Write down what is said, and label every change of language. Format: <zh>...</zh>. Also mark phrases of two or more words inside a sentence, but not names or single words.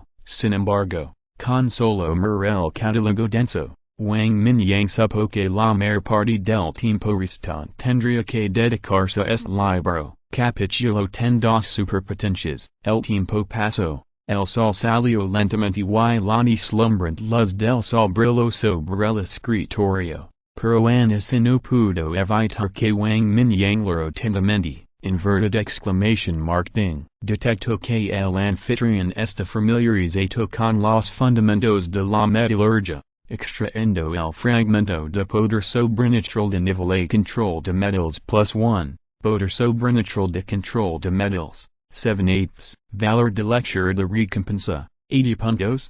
<es>Sin embargo, con solo mirar el catálogo denso, Wang Mingyang supo que la mayor parte del tiempo restante tendría que dedicarse a este libro. Capítulo 2 Superpotencias. El tiempo pasó. El sol salió lentamente y la deslumbrante luz del sol brilló sobre el escritorio. Pero en ese no pudo evitar que Wang Mingyang leyó atentamente.</es> <en>Inverted exclamation mark ding.</en> <es>Detectó que el anfitrión está familiarizado con los fundamentos de la metalurgia, extrayendo el fragmento de poder sobrenatural de nivel A control de metals +1, poder sobrenatural de control de metals, 7/8, valor de lectura de recompensa, 80 puntos.</es>